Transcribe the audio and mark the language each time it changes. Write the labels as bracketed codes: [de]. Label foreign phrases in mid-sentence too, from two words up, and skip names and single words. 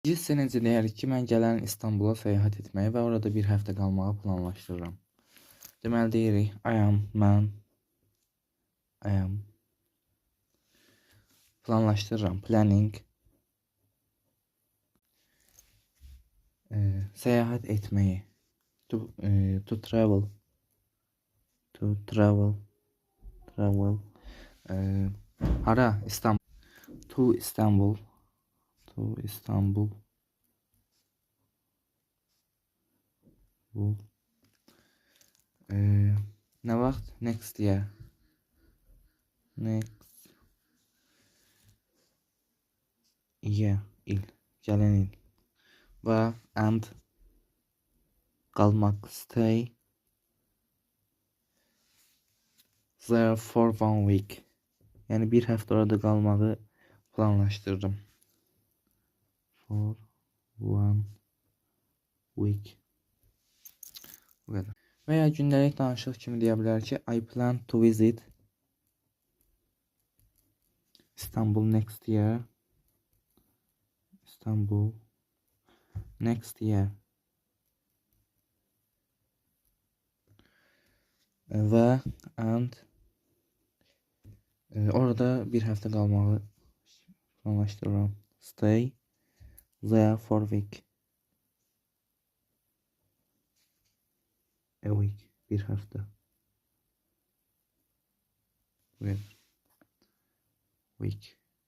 [az] Sizcə necə deyərik ki, mən gələn İstanbula səyahət etməyi və orada bir həftə qalmağı planlaşdırıram. Deməli deyirik, mən [en] I am [az] planlaşdırıram, planning, səyahət etməyi, [en] to travel, travel, [az] hara? İstanbul, to İstanbul, bu, nə vaxt? [en] Next year, [az] il, gələn il və and qalmaq, [en] stay there for 1 week, [az] yəni bir həftə orada qalmağı planlaşdırdım. [en] For 1 week. [az] Bu qədər. Və ya gündəlik danışıq kimi deyə bilər ki, [en] I plan to visit Istanbul next year. İstanbul next year. [az] Və and orada bir həftə qalmağı planlaşdırıram. [en] Stay there for a week. A week. [az] Bir həftə. [en] Week.